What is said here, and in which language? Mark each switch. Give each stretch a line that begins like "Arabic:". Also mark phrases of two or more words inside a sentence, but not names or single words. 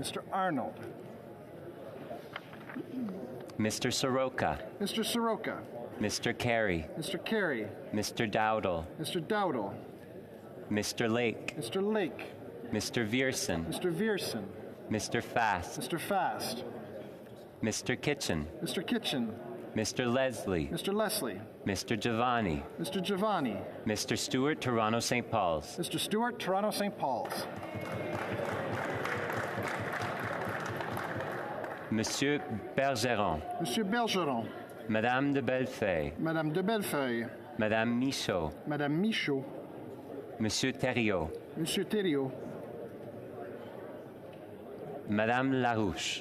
English: Mr. Arnold. Mr. Soroka. Mr. Soroka. Mr. Carey. Mr. Carey. Mr. Dowdle. Mr. Dowdle. Mr. Lake. Mr. Lake. Mr. Vierson. Mr. Vierson. Mr. Fast. Mr. Fast. Mr. Kitchen. Mr. Kitchen. Mr. Leslie. Mr. Leslie. Mr. Giovanni. Mr. Giovanni. Mr. Stewart, Toronto St. Paul's. Mr. Stewart, Toronto St. Paul's. Monsieur Bergeron. Monsieur Bergeron. Madame de Bellefeuille. Madame de Bellefeuille. Madame Michaud. Madame Michaud. Monsieur Thériault. Monsieur Thériault. Madame Larouche.